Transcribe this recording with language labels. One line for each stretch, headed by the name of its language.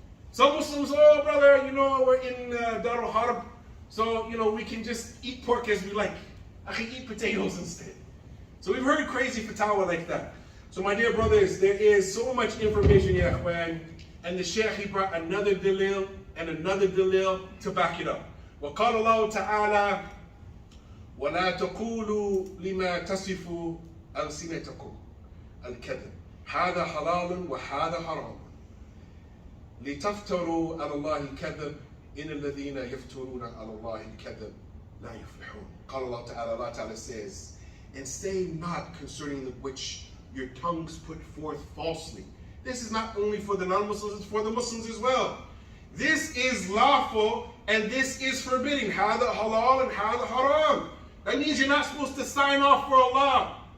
English: Some Muslims, oh brother, we're in Dar Foundation, so we can just eat pork as we like. I can eat potatoes instead. So we've heard crazy fatwa like that. So my dear brothers, there is so much information here, Ikhwan, and the Shaykh, he brought another dalil and another dalil to back it up.
Arabic: وقال الله تعالى ولا تقولوا لما تصف ألسنتكم الكذب هذا حلال وهذا حرام لتفتروا على الله الكذب إن الذين يفترون على الله الكذب لا يفلحون. قال الله تعالى,
English: Allah Ta'ala says, and say not concerning which your tongues put forth falsely. This is not only for the non-Muslims, it's for the Muslims as well. This is lawful and this is forbidden. Hada halal and hada haram. That means you're not supposed to sign off for Allah.